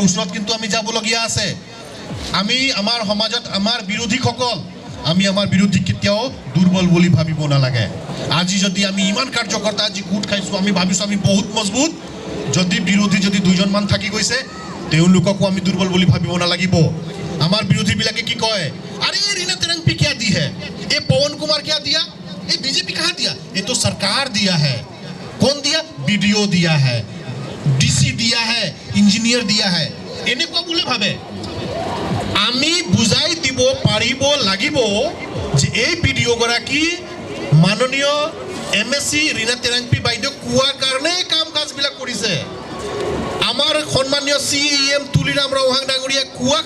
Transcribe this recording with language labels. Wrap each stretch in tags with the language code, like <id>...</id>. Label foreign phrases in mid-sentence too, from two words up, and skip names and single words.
<as>ওচৰত কিন্তু আমি যাবলগীয়া আছে আমি আমাৰ সমাজত আমাৰ বিৰোধীসকল আমি আমাৰ বিৰোধী কেতিয়াও দুৰ্বল বুলি ভাবিব নালাগে আজি যদি আমি ইমান কাৰ্যকৰ্তা আজি গোট খাইছোঁ আমি ভাবিছোঁ আমি বহুত মজবুত যদি বিৰোধী যদি দুজনমান থাকি গৈছে তেওঁলোককো আমি দুৰ্বল বুলি ভাবিব নালাগিব আমাৰ বিৰোধীবিলাকে কি কয় আরে</as> <hi>रीना तेरंगपी क्या दी है ये पवन कुमार क्या दिया ये बीजेपी कहाँ दिया ये तो सरकार दिया है कौन दिया बीडीओ दिया है डीसी दिया है इंजीनियर दिया है</hi> <as>এনেকুৱা বুলি ভাবে আমি বুজাই দিব পাৰিব লাগিব যে এই ভিডিও গৰাকী মাননীয় এমএসসি ৰীনা তেৰাংপি বাইদেউ কোৱাৰ কাৰণে কাম কাজবিলাক কৰিছে আমাৰ সন্মানীয় সিএম তুলিৰাম ৰৌহাং ডাঙৰীয়া কোৱাৰ</as>